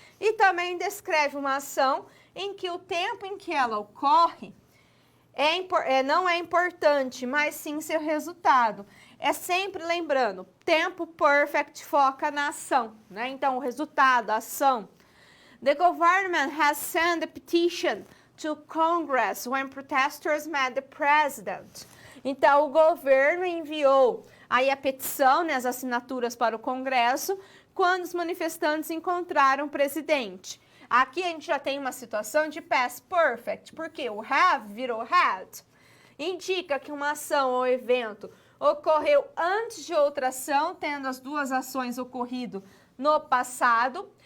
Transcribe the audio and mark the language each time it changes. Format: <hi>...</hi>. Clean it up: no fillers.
<pt>E também descreve uma ação em que o tempo em que ela ocorre não é importante, mas sim seu resultado. É sempre lembrando, tempo perfect foca na ação, né? Então, o resultado, a ação.</pt> <en>The government has sent a petition to Congress when protesters met the president.</en> <pt>Então, o governo enviou aí a petição, né, as assinaturas para o Congresso, quando os manifestantes encontraram o presidente. Aqui a gente já tem uma situação de past perfect, porque o have virou had. Indica que uma ação ou evento ocorreu antes de outra ação, tendo as duas ações ocorrido no passado.</pt>